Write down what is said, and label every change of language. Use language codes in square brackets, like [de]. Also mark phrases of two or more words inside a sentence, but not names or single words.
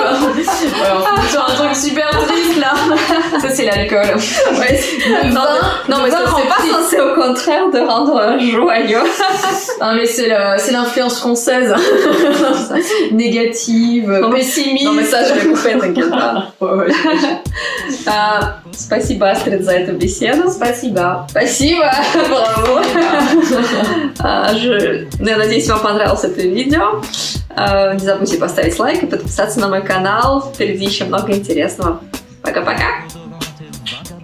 [fr] Ouais, on finit sur un truc super triste là. Ça c'est l'alcool. Ouais, non, mais ça c'est c'est pas triste. censé au contraire de rendre joyeux. Non mais c'est l'influence française. Négative, Non, mais- pessimiste. Non, mais ça, je vais couper, t'inquiète pas. Ouais, ouais, j'imagine. [ru] Спасибо, Астрид, за эту беседу. Спасибо. Спасибо, браво. Я надеюсь, вам понравилось это видео. Не забудьте поставить лайк и подписаться на мой канал. Впереди еще много интересного.